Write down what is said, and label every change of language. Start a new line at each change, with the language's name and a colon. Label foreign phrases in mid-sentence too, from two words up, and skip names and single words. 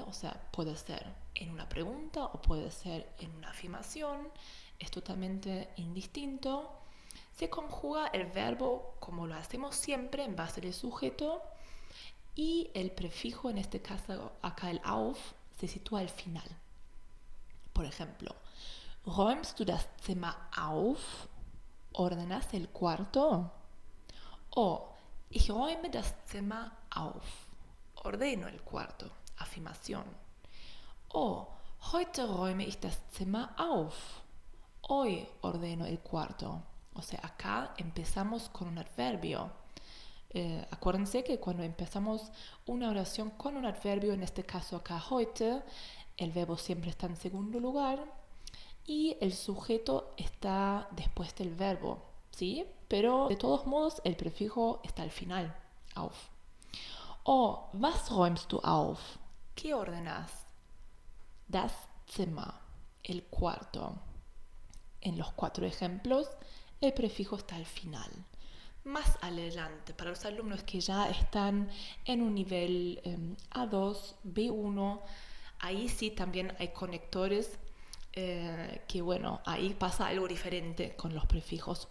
Spanish: O sea, puede ser en una pregunta o puede ser en una afirmación, es totalmente indistinto. Se conjuga el verbo como lo hacemos siempre en base del sujeto y el prefijo, en este caso acá el auf, se sitúa al final. Por ejemplo,
German: ¿räumst du das Zimmer auf?
Spanish: ¿Ordenas el cuarto?
German: O ich räume das Zimmer auf.
Spanish: Ordeno el cuarto. Afirmación.
German: O heute räume ich das Zimmer auf.
Spanish: Hoy ordeno el cuarto. O sea, acá empezamos con un adverbio. Acuérdense que cuando empezamos una oración con un adverbio, en este caso acá heute, el verbo siempre está en segundo lugar y el sujeto está después del verbo, ¿sí? Pero de todos modos el prefijo está al final,
German: auf. O, was räumst du auf?
Spanish: ¿Qué ordenas?
German: Das Zimmer,
Spanish: el cuarto. En los 4 ejemplos, el prefijo está al final. Más adelante, para los alumnos que ya están en un nivel A2, B1, ahí sí también hay conectores que bueno, ahí pasa algo diferente con los prefijos.